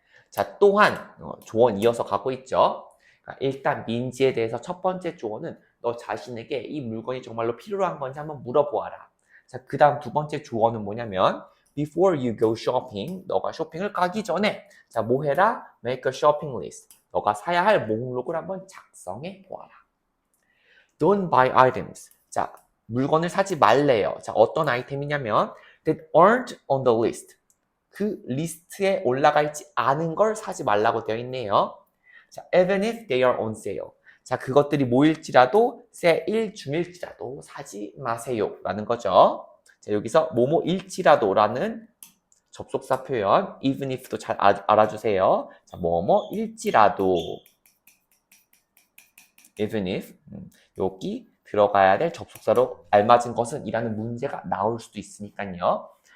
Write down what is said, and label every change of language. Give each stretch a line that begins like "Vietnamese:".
Korean: 자, 또한 조언 이어서 가고 있죠. 일단 민지에 대해서 첫 번째 조언은 너 자신에게 이 물건이 정말로 필요한 건지 한번 물어보아라. 자, 그 다음 두 번째 조언은 뭐냐면
English: before you go shopping,
Korean: 너가 쇼핑을 가기 전에 자, 뭐 해라?
English: Make a shopping list.
Korean: 너가 사야 할 목록을 한번 작성해 보아라.
English: Don't buy items.
Korean: 자, 물건을 사지 말래요.
English: 자,
Korean: 어떤 아이템이냐면
English: that aren't on the list.
Korean: 그 리스트에 올라가 있지 않은 걸 사지 말라고 되어 있네요.
English: 자, even if they are on sale.
Korean: 자, 그것들이 뭐일지라도 세일 중일지라도 사지 마세요 라는 거죠. 자, 여기서 뭐뭐일지라도라는 접속사 표현 even if도 잘 알아주세요. 자, 뭐뭐일지라도 even if 여기 들어가야 될 접속사로 알맞은 것은 이라는 문제가 나올 수도 있으니까요.